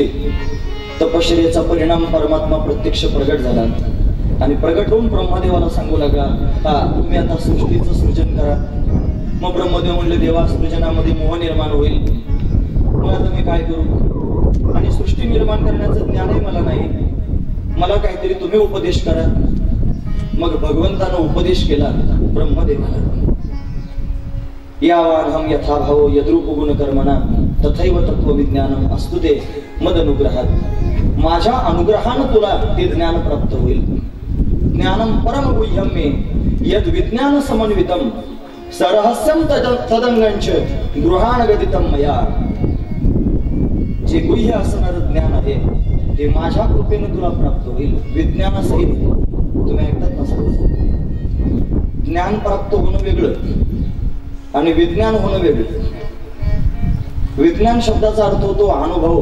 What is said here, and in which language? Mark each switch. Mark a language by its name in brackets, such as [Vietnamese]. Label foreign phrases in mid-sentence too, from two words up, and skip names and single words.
[Marathi] तपश्चर्याचा परिणाम परमात्मा प्रत्यक्ष प्रगट झाला आणि प्रगट होऊन ब्रह्मदेवाला सांगू लागला, तुम्ही आता सृष्टीचं सृजन करा. मग ब्रह्मदेव म्हणले, देवा सृजनामध्ये मोह निर्माण होईल, मग आता मी काय करू? आणि सृष्टी निर्माण करण्याचं ज्ञानही मला नाही, मला काहीतरी तुम्ही उपदेश करा. मग भगवंतानं उपदेश केला ब्रह्मदेवाला. [Sanskrit] यावानहं यथा भावो यद्रूप गुण कर्मणा तथैव तत्वविज्ञानम अस्तु ते मद अनुग्रहात. [Marathi] माझ्या अनुग्रहानं तुला ते ज्ञान प्राप्त होईल. [Sanskrit] ज्ञानम परम गुह्यम मे यद विज्ञान समन्वितम सरहस्यम तदंगंच गृहाणगदितम मया. [Marathi] जे गुह्य असणारं ज्ञान आहे ते माझ्या कृपेने तुला प्राप्त होईल. विज्ञानासहित. तुम्ही ऐकतात ना सर्व. ज्ञान प्राप्त होणं वेगळं आणि विज्ञान होणं वेगळं. विज्ञान शब्दाचा अर्थ होतो अनुभव.